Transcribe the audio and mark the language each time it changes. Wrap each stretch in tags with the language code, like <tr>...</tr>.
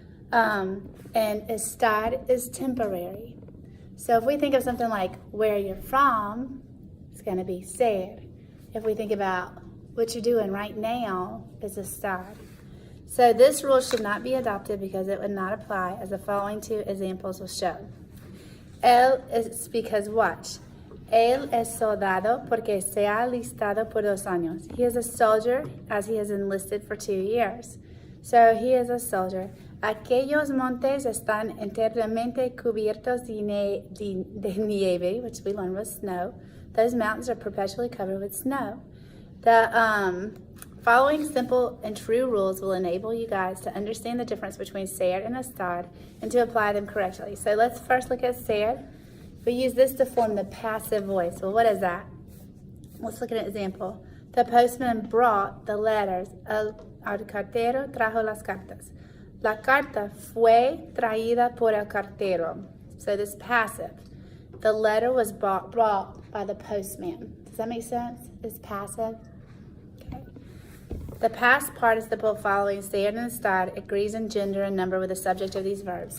<en>And estar is temporary. So if we think of something like where you're from, it's going to be ser. If we think about what you're doing right now, it's estar. So this rule should not be adopted because it would not apply, as the following two examples will show.</en> <es>Él is because, watch, él es soldado porque se ha alistado por 2 años.</es> <en>He is a soldier as he has enlisted for 2 years. So he is a soldier. Aquellos montes están enteramente cubiertos de nieve, which we learned was snow. Those mountains are perpetually covered with snow. The following simple and true rules will enable you guys to understand the difference between ser and estar and to apply them correctly. So let's first look at ser. We use this to form the passive voice. Well, what is that? Let's look at an example. The postman brought the letters.</en> <es>El cartero trajo las cartas. La carta fue traída por el cartero.</es> <en>So this passive. The letter was brought by the postman. Does that make sense? It's passive. Okay. The past participle following ser and estar agrees in gender and number with the subject of these verbs.</en>